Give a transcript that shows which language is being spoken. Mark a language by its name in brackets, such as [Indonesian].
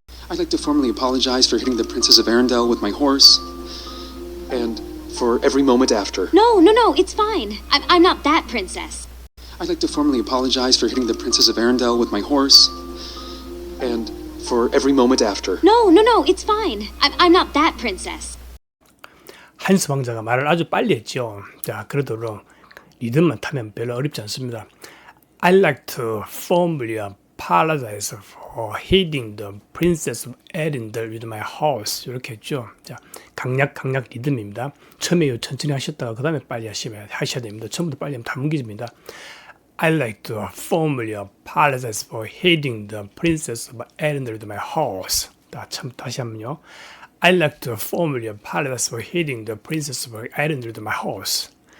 [English] I'd like to formally apologize for hitting the Princess of Arendelle with my horse. And for every moment after. No, it's fine. I'm not that princess. I'd like to formally apologize for hitting the Princess of Arendelle with my horse. And for every moment after. No, it's fine. I'm not that princess. [Korean] 한스 왕자가 말을 아주 빨리 했죠. 자, 그러도록 리듬만 타면 별로 어렵지 않습니다. [English] I'd like to formally apologize for hitting the Princess of Arendelle with my horse. [Korean] 이렇게 했죠. 자, 강약 리듬입니다. 처음에 천천히 하셨다가 그 다음에 빨리 하셔야 됩니다. 처음부터 빨리 하면 다 뭉개집니다. [English] I'd like to formally apologize for hitting the Princess of Arendelle with my horse. [Korean] 다시 한번요. [English] I'd like to formally apologize for hitting the Princess of Arendelle with my horse.